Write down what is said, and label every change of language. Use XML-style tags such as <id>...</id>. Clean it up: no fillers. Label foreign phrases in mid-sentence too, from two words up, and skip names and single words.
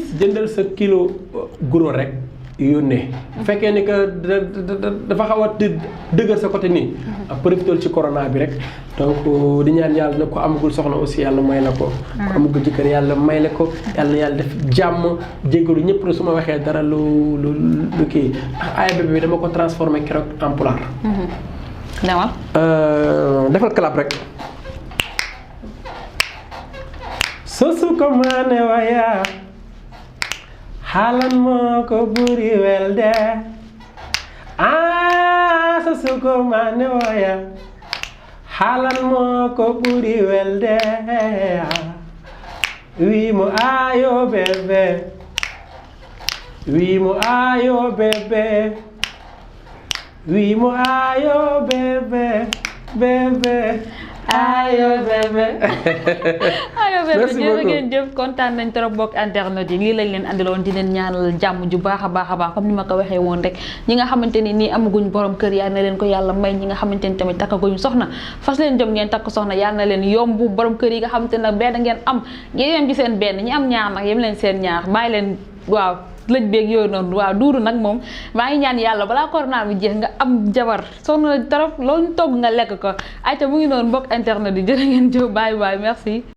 <wo>jëndal sa kilo guro rek yónnee bu fekkee ni que dafa xaw a dëgër sa côté nii profité ci corona bi rek donc di ñaan yàlla na ko amagul soxna aussi yàlla may la ko ko amagul jëkkër yàlla may la ko yàlla def jàmm jéggalu ñëpp la su ma waxee dara lu kii aaya bi dama ko transformé keroog</wo> <fr>en pulaar</fr> <wo>demal defal clap rek</wo> <ff>sosu ko maane waya halan mo ko buri welde sosu ko maane waya halan mo ko buri welde wi mo ayo bebe wi mo ayo bebe wi mo ayo bebe bebe ayo bebe ayo</ff> <fr>merci beaucoup</fr> <wo>jërë ngeen jëf kontaan nañ trop bokk internet yi lii lañ leen andiloon di leen ñaanal jàmm ju baax a baax comme ni ma ko waxee woon rek ñi nga xamante ni nii amaguñ borom kër yal na leen ko yàlla may ñi nga xamante ni tamit takkaguñ soxna fas leen jom ngeen takk soxna yal na leen yomb borom kër yi nga xamante ne benn ngeen am ngeen yem ci seen benn ñi am ñaar nag yem leen seen ñaar bàyyi leen waaw lëj beeg yooyu noonu waaw duuru nag moom maa ngi ñaan yàlla balaa corona bi jeex nga am jabar sonn trop loolu togg nga lekk ko ayca mu ngi noonu mbokk internet yi jërë ngeen jëf</wo> <en>bye bye</en> <wo>merci</wo>